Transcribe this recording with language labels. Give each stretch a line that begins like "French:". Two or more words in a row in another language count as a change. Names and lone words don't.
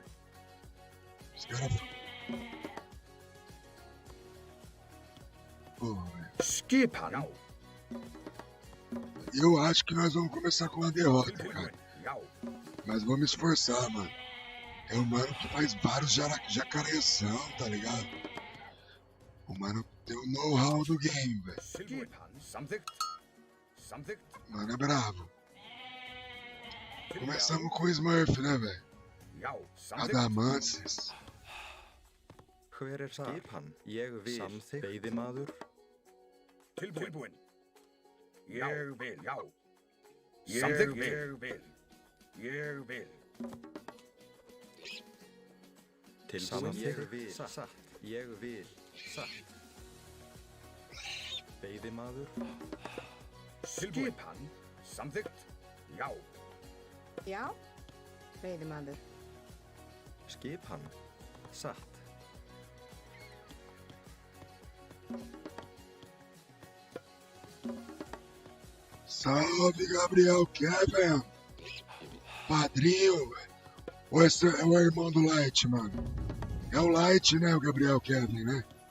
Portuguese: Os caras... Pô, velho. Eu acho que nós vamos começar com uma derrota, cara. Mas vamos esforçar, mano. É um mano que faz vários jacarezão, tá ligado? O mano tem o know-how do game, velho. Mano é bravo. Começamos com o Smurf, né, velho? Adamansis.
Icelandic: Hver skipan? Ég vil. Samþykkt. Veiðimaður. Tilbúin. Ég vil, já. Ég vil. Tilbúin. Ég vil. Satt. Ég vil. Satt. Veiðimaður. Skipan. Samþykkt. Já. Já, veiðimaður. Skipan. Satt.
Portuguese: Salve, Gabriel Kevin. Padrinho, velho. Ou esse é o irmão do Light, mano? É o Light, né, o Gabriel Kevin, né?